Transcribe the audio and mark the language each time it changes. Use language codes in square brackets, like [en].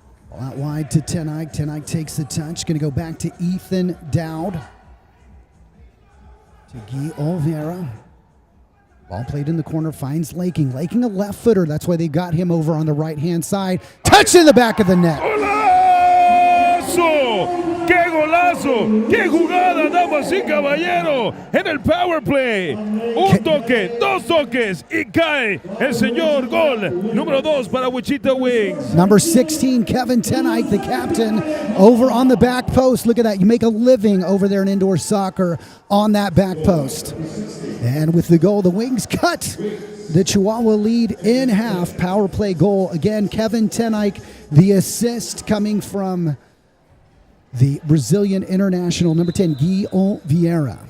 [en] Ball out wide to Tenike. Tenike takes the touch. Going to go back to Ethan Dowd. To Guy Oliveira. Ball played in the corner, finds Laking. Laking a left footer. That's why they got him over on the right-hand side. Touch in the back of the net. [es] ¡Golazo! ¡Qué golazo! ¡Qué jugada, damas y caballeros! En el power play. Un toque, dos toques y cae el señor gol. Número 2 para Wichita Wings. [en] Number 16, Kevin Tenike, the captain, over on the back post. Look at that. You make a living over there in indoor soccer on that back post. And with the goal, the Wings cut the Chihuahua lead in half. Power play goal. Again, Kevin Tenike, the assist coming from the Brazilian international, number 10, Guy Oliveira.